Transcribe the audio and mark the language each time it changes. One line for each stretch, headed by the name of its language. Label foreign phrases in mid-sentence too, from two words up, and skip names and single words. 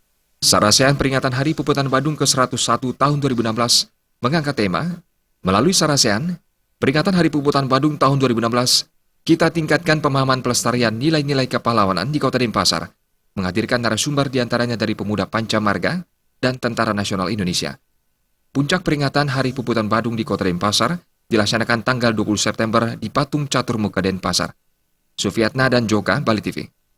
Indonesian: Sarasehan peringatan Hari Puputan Badung ke-101 tahun 2016 mengangkat tema melalui sarasehan peringatan Hari Puputan Badung tahun 2016, kita tingkatkan pemahaman pelestarian nilai-nilai kepahlawanan di Kota Denpasar, menghadirkan narasumber diantaranya dari Pemuda Pancamarga dan Tentara Nasional Indonesia. Puncak peringatan Hari Puputan Badung di Kota Denpasar dilaksanakan tanggal 20 September di Patung Catur Muka Denpasar. Sufiatna dan Joka, Bali TV.